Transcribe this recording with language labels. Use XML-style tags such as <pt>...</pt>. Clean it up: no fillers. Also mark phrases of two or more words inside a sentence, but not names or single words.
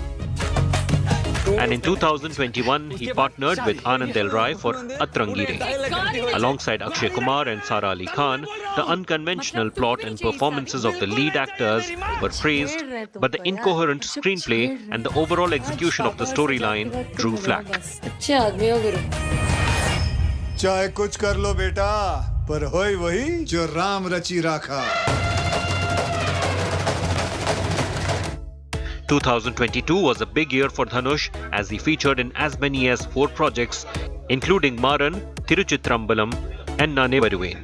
<en>And in 2021, he partnered with Anand Del Rai for Atrangire. Alongside Akshay Kumar and Sara Ali Khan, the unconventional plot and performances of the lead actors were praised, but the incoherent screenplay and the overall execution of the storyline drew flack.</en> <hi>चाहे कुछ कर लो बेटा, पर होई वही जो राम रची राखा.</hi> <en>2022 was a big year for Dhanush as he featured in as many as 4 projects, including Maran, Tiruchitrambalam and Nane Varuvain.</en>